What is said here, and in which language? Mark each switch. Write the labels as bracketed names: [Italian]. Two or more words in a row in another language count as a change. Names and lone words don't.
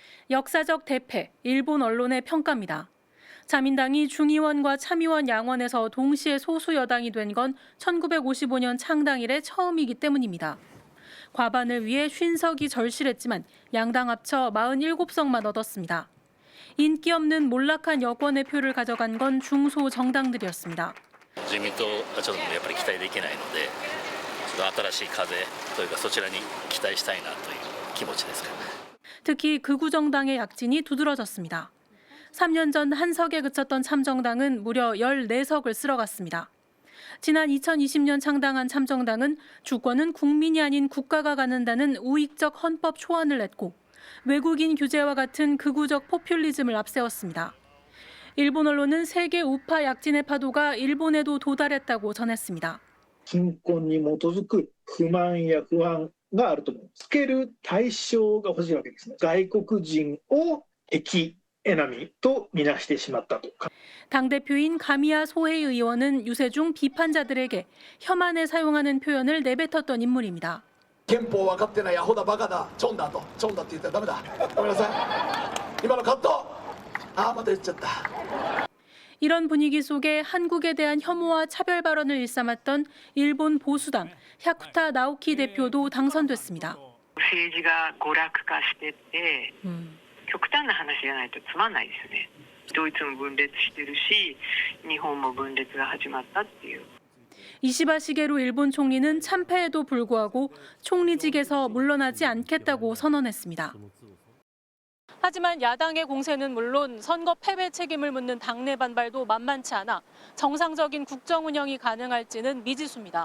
[Korean] 역사적 대패, 일본 언론의 평가입니다. 자민당이 중의원과 참의원 양원에서 동시에 소수 여당이 된 건 1955년 창당 이래 처음이기 때문입니다. 과반을 위해 50석이 절실했지만 양당 합쳐 47석만 얻었습니다. 인기 없는 몰락한 여권의 표를 가져간 건 중소 정당들이었습니다. [Japanese] 自民党はちょっとやっぱり期待できないので、ちょっと新しい風というかそちらに期待したいなという気持ちですか。 [Korean] 특히 극우 정당의 약진이 두드러졌습니다. 3년 전 한 석에 그쳤던 참정당은 무려 14석을 쓸어갔습니다. 지난 2020년 창당한 참정당은 주권은 국민이 아닌 국가가 갖는다는 우익적 헌법 초안을 냈고 외국인 규제와 같은 극우적 포퓰리즘을 앞세웠습니다. 일본 언론은 세계 우파 약진의 파도가 일본에도 도달했다고 전했습니다. [Japanese] 貧困に基づく不満や不安があると思う。つける対象が欲しいわけですね。外国人を敵 또見なしてしまったと. [Korean] 당대표인 가미야 소헤이 의원은 유세중 비판자들에게 혐한에 사용하는 표현을 내뱉었던 인물입니다. [Japanese] 憲法分かってないアホだバカだチョンだとチョンだって言ったらダメだ。ごめんなさい。今のカット。また言っちゃった. [Korean] 이런 분위기 속에 한국에 대한 혐오와 차별 발언을 일삼았던 일본 보수당 야쿠타 나오키 대표도 당선됐습니다. [Japanese] 政治が娯楽化してって極端な話じゃないとつまんないですよね。ドイツも分裂してるし、日本も分裂が始まったっていう。 [Korean] 이시바 시게루 일본 총리는 참패에도 불구하고 총리직에서 물러나지 않겠다고 선언했습니다. 하지만 야당의 공세는 물론 선거 패배 책임을 묻는 당내 반발도 만만치 않아 정상적인 국정 운영이 가능할지는 미지수입니다.